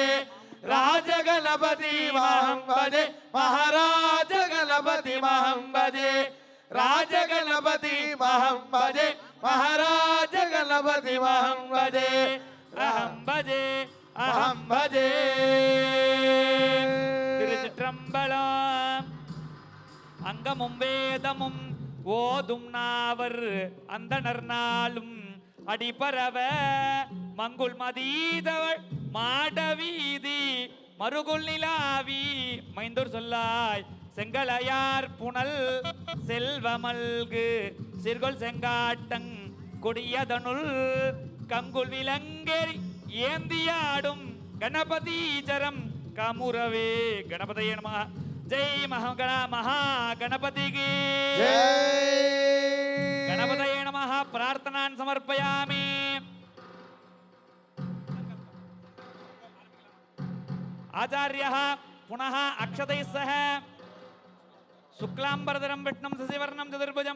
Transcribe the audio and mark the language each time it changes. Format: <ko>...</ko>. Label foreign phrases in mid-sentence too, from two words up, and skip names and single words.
<sa>రాజ గణపతి మహం భజే మహారాజ గణపతి మహం భజే. రాజ గణపతి మహం భజే మహారాజ గణపతి మహం భజే. అహం భజే అహం భజే.</sa> <ta>திருச்சிற்றம்பலம். அங்கமும் வேதமும் ஓதும் நாவர் அந்தணர் நாளும் அடிபரவ மங்குள் மதீதவள் மாடவீதி மறுகுள் நிலாவி மைந்தூர் சொல்லாய் செங்கலையார் புனல் செல்வமல்கு சிறுகொள் செங்காட்டங் கொடியதனுள் கங்குள் விலங்கேறி ஏந்தியாடும் கணபதீச்சரம் கமுரவே.</ta> <sa>கணபதியே நமः.</sa> <te>జై మహాగణపతికి</te> <sa>గణపతయే నమః. ప్రార్థనాన్ సమర్పయామి. ఆచార్యః పునః అక్షతైః సహ శుక్లాంబరధరం విష్ణుం శశివర్ణం చతుర్భుజం</sa>